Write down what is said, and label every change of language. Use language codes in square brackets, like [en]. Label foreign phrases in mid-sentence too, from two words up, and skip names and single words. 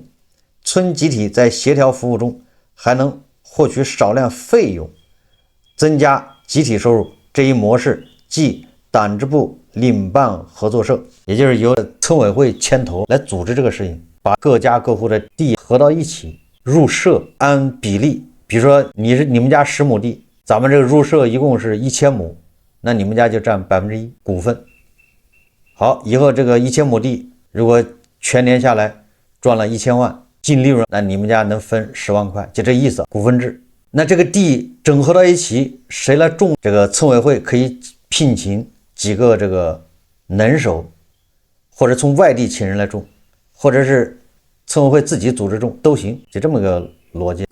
[zh] 村集體在協調服務中還能獲取少量費用，增加集體收入。這一模式即黨支部領辦合作社，也就是由村委會牽頭来組織這個事情，把各家各戶的地合到一起，入社，按比例比如说你们家10亩地，咱们这个入社一共是1000亩，那你们家就占1%股份。好，以后这个1000亩地如果全年下来賺了1000萬净利潤，那你們家能分10 萬塊，就這意思，股份制。那這個地整合到一起，誰來種？這個村委會可以聘請幾個這個能手，或者從外地請人來種，或者是村委會自己組織種都行，就這麼個邏輯。